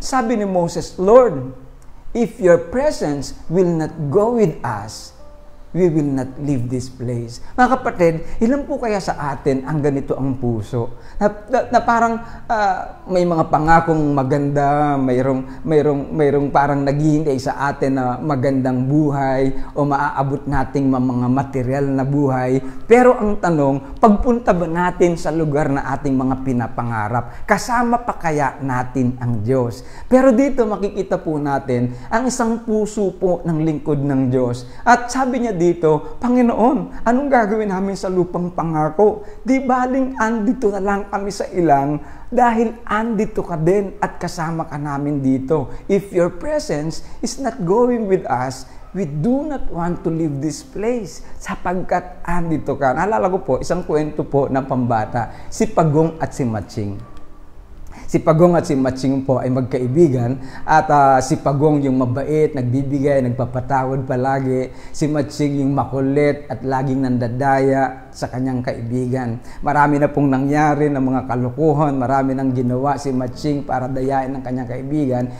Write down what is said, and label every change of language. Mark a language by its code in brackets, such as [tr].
[tl] Sabi ni Moses, [en] Lord, if your presence will not go with us, we will not leave this place. [tl] Mga kapatid, ilan po kaya sa atin ang ganito ang puso? Na parang may mga pangakong maganda, mayroong parang naghihintay sa atin na magandang buhay o maaabot nating mga material na buhay. Pero ang tanong, pagpunta ba natin sa lugar na ating mga pinapangarap, kasama pa kaya natin ang Diyos? Pero dito makikita po natin ang isang puso po ng lingkod ng Diyos. At sabi niya dito, Panginoon, anong gagawin namin sa lupang pangako? Di baling andito na lang kami sa ilang dahil andito ka din at kasama ka namin dito. [en] If your presence is not going with us, we do not want to leave this place [tl] sapagkat andito ka. Naalala ko po, isang kwento po ng pambata, si Pagong at si Matching. Si Pagong at si Matching po ay magkaibigan at si Pagong yung mabait, nagbibigay, nagpapatawad palagi. Si Matching yung makulit at laging nandadaya sa kanyang kaibigan. Marami na pong nangyari ng mga kalukuhan, marami nang ginawa si Matching para dayain ng kanyang kaibigan.